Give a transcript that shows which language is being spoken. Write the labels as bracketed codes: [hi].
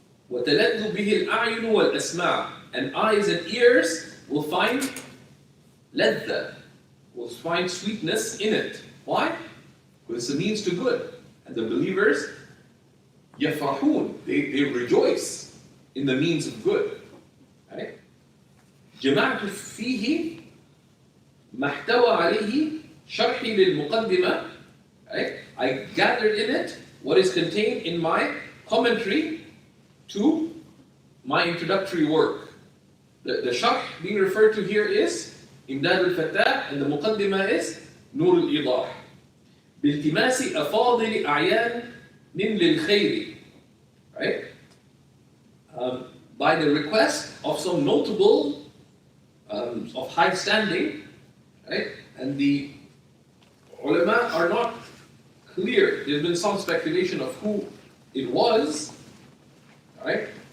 [ar] وَتَلَذُّ بِهِ الْأَعْيُنُ وَالْأَسْمَاعُ, [en] and eyes and ears will find ladha, will find sweetness in it. Why? Because it's a means to good. And the believers, يَفْرَحُونَ, they rejoice in the means of good. Right? [ar] جمعت فيه ما احتوى عليه شرحي للمقدمة. [en] Right? I gathered in it what is contained in my commentary to my introductory work. The sharh being referred to here is إمداد الفتاح, and the مقدمة is نور الإيضاح. [ar] بالتماس أفاضل أعيان للخير. [en] Right? By the request of some notable of high standing, right? And the ulama are not clear. There's been some speculation of who it was. Right?